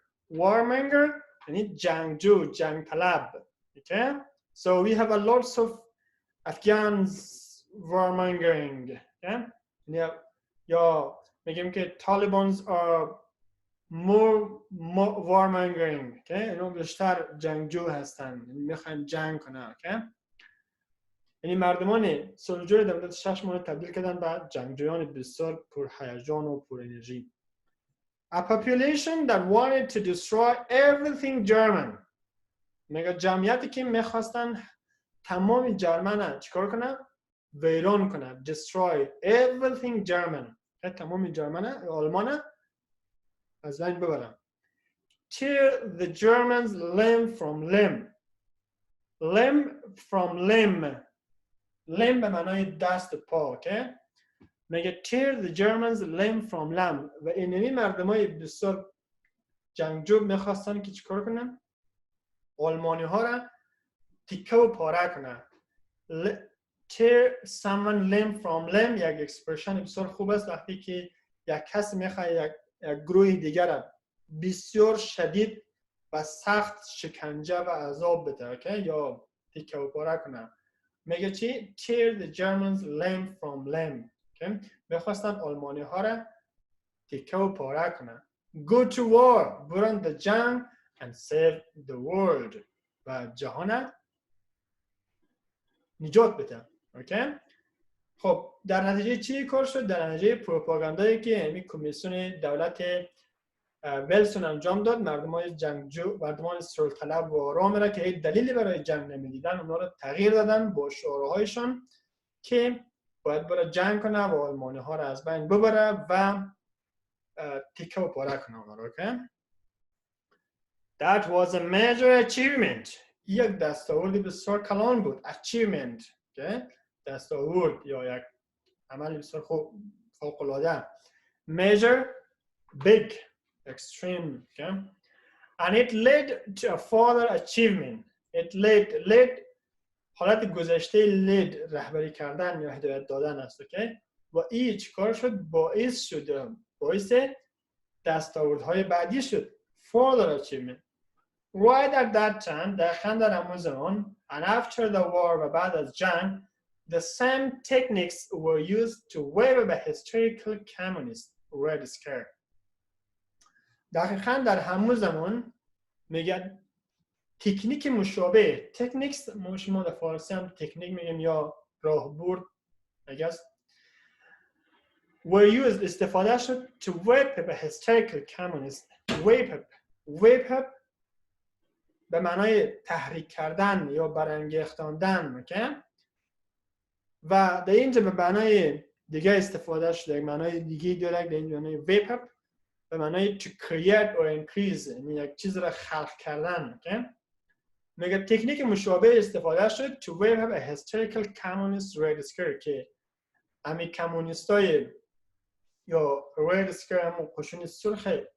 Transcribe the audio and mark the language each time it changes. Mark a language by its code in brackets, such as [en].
[fa] warmonger یعنی جنگجو، جنگ طلب. [en] okay? So we have a lots of Afghans warmongering. okay? [fa] یا میگیم که [en] Talibans are more warmongering. okay? [fa] اینو بیشتر جنگجو هستن، میخوان جنگ کنن. [en] okay? [fa] یعنی مردمان صلحجو در مدت 6 ماه تبدیل کردن به جنگجویان بسیار پرهیجان و پر انرژی. [en] A population that wanted to destroy everything German. [fa] میگه جمعیتی که میخواستن تمام جرمن چیکار کنن؟ ویران کنن. [en] Destroy everything German. [fa] تمام جرمن آلمان از بین ببرن. [en] Tear the Germans limb from limb. Limb from limb. [fa] limb به معنای دست پا. [en] okay? میگه tear the Germans limb from limb. [fa] و اینمی مردمای بسیار جنگجو میخواستن که چیکار کنن؟ آلمانی ها را تیکه و پاره کنن. [en] Tear someone limb from limb [fa] یک اکسپرشن بسیار خوب است وقتی که یک کس میخواد یک گروه دیگر را بسیار شدید و سخت شکنجه و عذاب بده. okay? یا تیکه و پاره کنه. میگه چی؟ [en] Tear the Germans limb from limb. okay? [fa] میخواستن آلمانی ها را تیکه و پاره کنه. [en] Go to war. [fa] برن به جنگ [en] and save the world. [fa] و جهان نجات بده. okay? خب در نتیجه چی کار شد؟ در نتیجه پروپاگاندایی که همین کمیسیون دولت ولسون انجام داد، مردمان جنگجو، مردمان صلح طلب و آرام را که هیچ دلیلی برای جنگ نمیدیدن اونها را تغییر دادن با شعارهایشان که باید بره جنگ کنه و آلمانی ها را از بین ببره و تیکه و پاره کنه اونها را. [en] okay? That was a major achievement. [fa] یک دستاورد بسیار کلان بود. [en] Achievement. okay? [fa] دستاورد یا یک عمل بسیار فوق العاده. [en] Major, big, extreme. okay? And it led to a further achievement. It led [fa] حالت گذشته led رهبری کردن یا هدایت دادن است. [en] okay? [fa] و این چیکار شد؟ باعث دستاوردهای بعدی شد. [en] Further achievement. Right at that time, [fa] دقیقاً در همون زمان [en] and after the war [fa] و بعد از جنگ [en] the same techniques were used to wave a hysterical communist red scare. دقیقاً در همون زمان [fa] میگن تکنیک مشابه، تکنیکس شما در فارسی هم تکنیک میگیم یا راهبرد اگر [en] were used [fa] استفاده شد [en] to whip up a hysterical communist. [fa] whip up به معنای تحریک کردن یا برانگیختاندن، okay؟ و در اینجا به معنای دیگه استفاده شده، یک معنای دیگه داره، در اینجا معنای whip up به معنای [en] to create or increase، [fa] یعنی یک چیز را خلق کردن، okay؟ میگه تکنیک مشابه استفاده شد [en] to whip up a hysterical communist red scare [fa] که امی کمونیستای یا red scare همون قشون سرخ